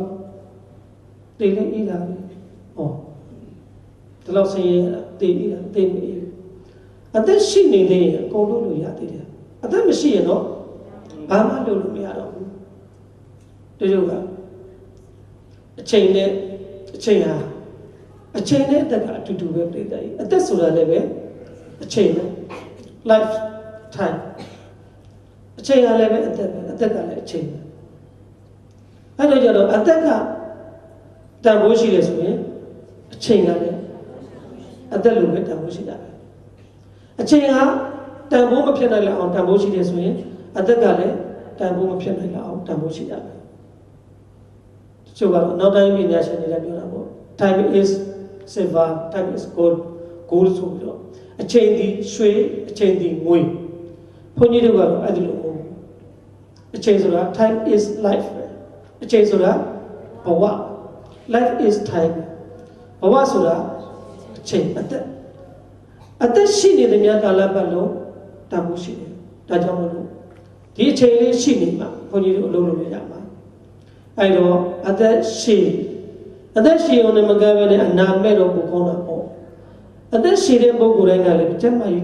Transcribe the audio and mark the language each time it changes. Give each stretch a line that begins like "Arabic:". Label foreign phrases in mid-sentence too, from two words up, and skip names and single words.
Burmese: တေးလေးအေးလာပြီဟောဒီလောက်ဆင်းရဲတေးအေးလာတေးမအေးအသက်ရှိနေသေးရင်အကုန်လုပ်လို့ရသေးတယ်အသက်မရှိရင်တော့ဘာမှလုပ်လို့မရတော့ဘူးတချို့ကအချိန်နဲ့အချိန်ဟာအချိန်နဲ့အသက်ကအတူတူပဲပြည့်တယ်အသက်ဆိုတာလည်းပဲအချိန်နဲ့
English: life time
Burmese: အချိန်ကလည်းပဲအသက်ကလည်းအချိန်ပဲ အဲ့တော့ကျတော့အသက်ကတန်ဖိုးရှိတယ်ဆိုရင်အချိန်ကလည်းအသက်လိုပဲတန်ဖိုးရှိတာပဲအချိန်ကတန်ဖိုးမဖြစ်နိုင်လောက်အောင်တန်ဖိုးရှိတယ်ဆိုရင်အသက်ကလည်းတန်ဖိုးမဖြစ်နိုင်လောက်အောင်တန်ဖိုးရှိတာပဲတချို့ကတော့နောက်တိုင်းပညာရှင်တွေလည်းပြောတာပေါ့
English: time is silver time is gold
Burmese: ဆိုပြီးတော့အချိန်ဒီရွှေအချိန်ဒီငွေဘုန်းကြီးတို့ကတော့အဲ့ဒီလိုမဟုတ်ဘူးအချိန်ဆိုတာ
English: time is life
Burmese: ပဲအချိန်ဆိုတာဘဝ
English: life is time
Burmese: ဘဝဆိုတာ အချိန်အသက်ရှိနေတဲ့များကာလပတ်လုံးတန်ဖိုးရှိတယ်ဒါကြောင့်မလို့ဒီအချိန်လေးရှိနေမှာဘုန်းကြီးတို့အလုပ်လုပ်ရမှာအဲ့တော့ အသက်ရှိအောင်လည်းမကဘဲနဲ့အနာမဲ့တော့ကိုကောင်းတာပေါ့အသက်ရှိတဲ့ပုဂ္ဂိုလ်တိုင်းကလည်းကျမ်းမာရေး